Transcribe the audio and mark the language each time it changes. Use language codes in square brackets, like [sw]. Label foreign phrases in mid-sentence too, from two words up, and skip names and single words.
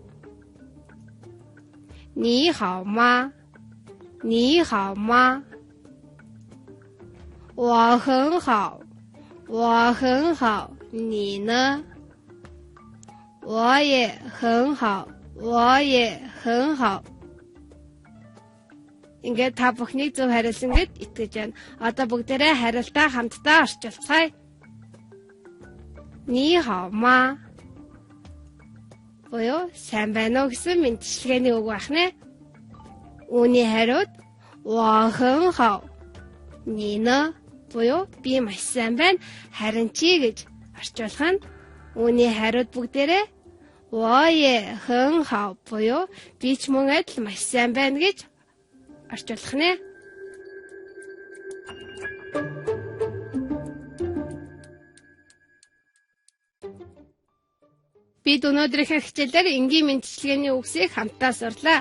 [zh] 你好吗？你好吗？我很好，我很好，你呢？我也很好，我也很好. [mn] Ингээд та бүхнийг зөв хариулсан гэд итгэж байна. Одоо бүгдээрээ хариултаа хамтдаа орчуулцгаая. [zh] 你好吗? [mn] буюу сайн байна уу гэсэн мэдчилгээний үг байх нэ. Үүний хариуд [zh] 我很好，你呢? [mn] буюу би маш сайн байна, харин чи гэж орчуулах нь. Үүний хариуд бүгдээрээ [zh] 我也很好 [mn] буюу би ч мөн адил маш сайн байна гэж орчуулах нэ. Бид өнөөдрийнхээ хичээлээр энгийн мэдчилгээний үгсийг хамтдаа сурлаа.